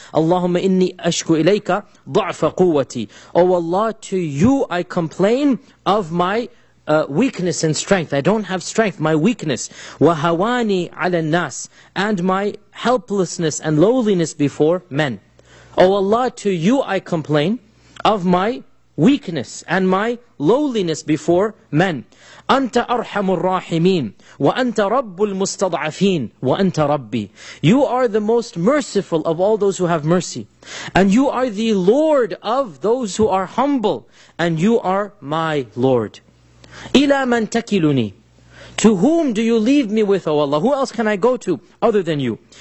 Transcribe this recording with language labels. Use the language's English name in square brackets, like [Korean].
[Arabic] Allahumma inni ashku ilayka du'fa quwwati. [English] Oh Allah, to you I complain of my weakness and strength. I don't have strength, my weakness. [Arabic] وَهَوَانِي عَلَى النَّاسِ, [English] and my helplessness and lowliness before men. O Allah, to you I complain of my weakness and my lowliness before men. [Arabic] أنت أرحم الراحمين وأنت رب المستضعفين وأنت ربي. [English] You are the most merciful of all those who have mercy, and you are the Lord of those who are humble, and you are my Lord. [Arabic] إِلَى مَنْ تَكِلُنِي, [English] to whom do you leave me with, O Allah? Who else can I go to other than you?